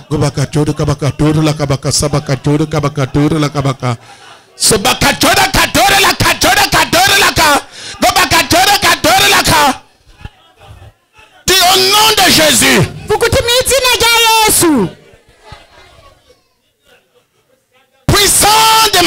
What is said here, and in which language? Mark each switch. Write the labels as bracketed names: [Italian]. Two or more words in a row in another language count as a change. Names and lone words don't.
[French] Kabakachore kabakatore la kabaka sabakachore kabakatore la kabaka. Ce bakatore kadore la kadore kadore la ka. Go bakatore kadore la ka. Dis au nom de Jésus. [Kinyarwanda] vuga uti mu izina rya Yesu, [French] Puissance